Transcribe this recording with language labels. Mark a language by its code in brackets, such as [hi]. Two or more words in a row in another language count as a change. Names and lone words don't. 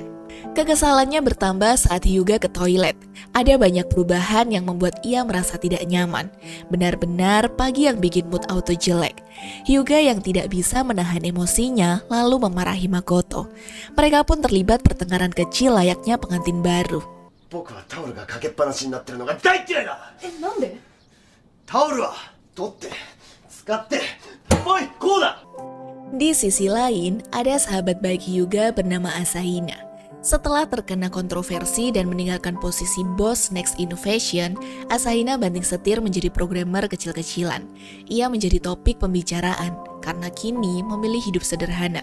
[id] Kekesalannya bertambah saat Hyuga ke toilet. Ada banyak perubahan yang membuat ia merasa tidak nyaman. Benar-benar pagi yang bikin mood auto jelek. Hyuga yang tidak bisa menahan emosinya lalu memarahi Makoto. Mereka pun terlibat pertengkaran kecil layaknya pengantin baru. [ja] 僕はタオルがかけっぱなしになってるのが大嫌いだ。なんで？タオルは取って使っておいこうだ。 [id] Di sisi lain, ada sahabat baik Hyuga bernama Asahina. Setelah terkena kontroversi dan meninggalkan posisi bos Next Innovation, Asahina banting setir menjadi programmer kecil-kecilan. Ia menjadi topik pembicaraan karena kini memilih hidup sederhana.